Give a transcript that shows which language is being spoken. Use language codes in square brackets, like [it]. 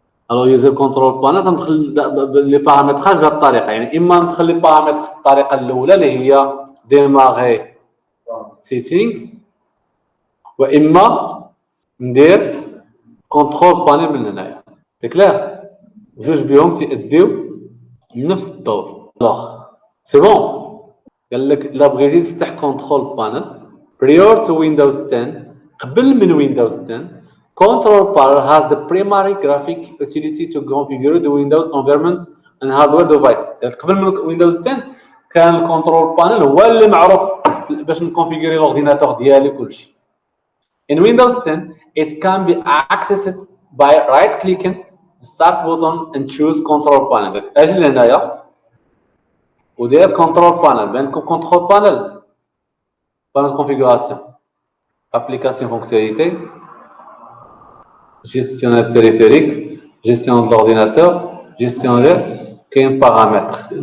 [ar] الوغ يوزر كنترول بانل تندخل لي بارامتراج بهذه الطريقه، يعني اما ندخل لي بارامتر الطريقه الاولى اللي هي ديماغي سيتينغز، واما ندير كنترول بانل من هنايا. [fr] سي كلير؟ [ar] جوج بهم تيأديو نفس الدور. [fr] الوغ سي بون. [ar] قال لك لا بغيتي تفتح كنترول بانل [en] prior to Windows 10، [ar] قبل من [en] Windows 10 control panel has the primary graphic utility to configure the Windows environment and hardware devices. [ar] قبل من Windows 10 كان الكنترول بانل هو اللي معروف باش نكونفيغوري الاورديناتور ديالي كلشي. [en] In Windows 10 it can be accessed by right clicking the start button and choose control panel. [ar] اجي لهنايا ودير كنترول بانل. بانكم كنترول بانل بانل كونفيغوراسيون [fr] application fonctionnalité gestionnaire périphérique gestion de l'ordinateur gestionnaire كاين paramètres.